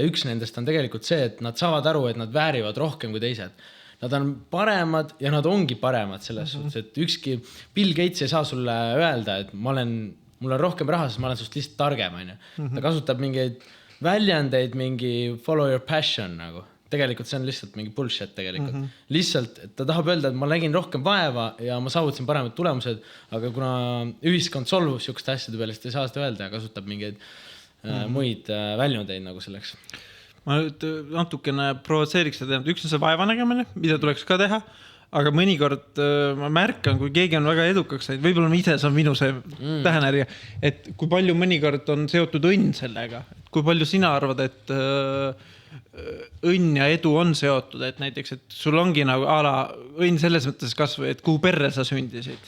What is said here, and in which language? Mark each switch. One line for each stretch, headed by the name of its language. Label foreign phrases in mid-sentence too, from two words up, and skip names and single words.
Estonian: Üks nendest on tegelikult see, et nad saavad aru, et nad väärivad rohkem kui teised. Nad on paremad ja nad ongi paremad selles suhtes, et ükski Bill Gates ei saa sulle öelda, et mul on rohkem raha, sest ma olen sust lihtsalt targem. Ta kasutab mingeid väljendeid, mingi
English: follow your passion
Estonian: nagu. Tegelikult see on lihtsalt mingi bullshit tegelikult. Lihtsalt, et ta tahab öelda, et ma nägin rohkem vaeva ja ma saavutasin paremad tulemused, aga kuna ühiskond solvub siukeste asjade peale, siis ta ei saa seda öelda ja kasutab mingeid muid väljundeid nagu selleks. Ma nüüd natukene provotseeriks seda, üks on see vaevanägemine, mida tuleks ka teha, aga mõnikord ma märkan, kui keegi on väga edukaks saanud, võib-olla ise see on minu see tähenärja, et kui palju mõnikord on seotud õnn sellega, kui palju sina arvad, et õnn ja edu on seotud, et näiteks, et sul ongi nagu õnn selles mõttes kasvõi, et kuhu perre sa sündisid.